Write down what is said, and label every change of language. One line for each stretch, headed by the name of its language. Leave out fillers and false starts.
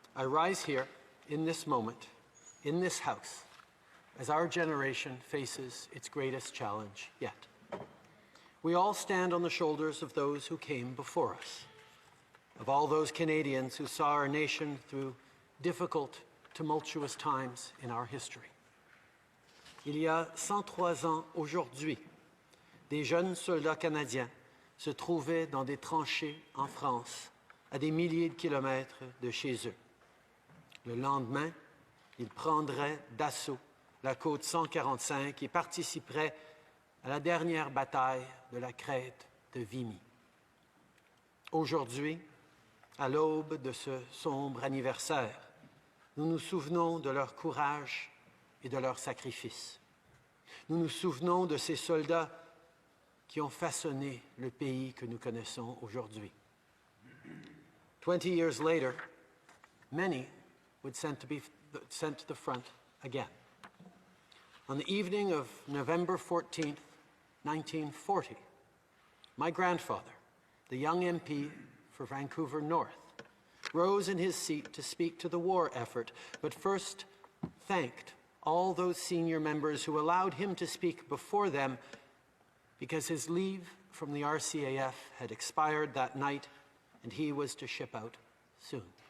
English: I rise here, in this moment, in this house, as our generation faces its greatest challenge yet. We all stand on the shoulders of those who came before us, of all those Canadians who saw our nation through difficult, tumultuous times in our history.
French: Il y a 103 ans aujourd'hui, des jeunes soldats canadiens se trouvaient dans des tranchées en France, à des milliers de kilomètres de chez eux. Le lendemain, ils prendraient d'assaut la côte 145 et participeraient à la dernière bataille de la crête de Vimy. Aujourd'hui, à l'aube de ce sombre anniversaire, nous nous souvenons de leur courage et de leur sacrifice. Nous nous souvenons de ces soldats qui ont façonné le pays que nous connaissons aujourd'hui.
English: 20 years later, many would be sent to the front again. On the evening of November 14th, 1940, my grandfather, the young MP for Vancouver North, rose in his seat to speak to the war effort, but first thanked all those senior members who allowed him to speak before them because his leave from the RCAF had expired that night and he was to ship out soon.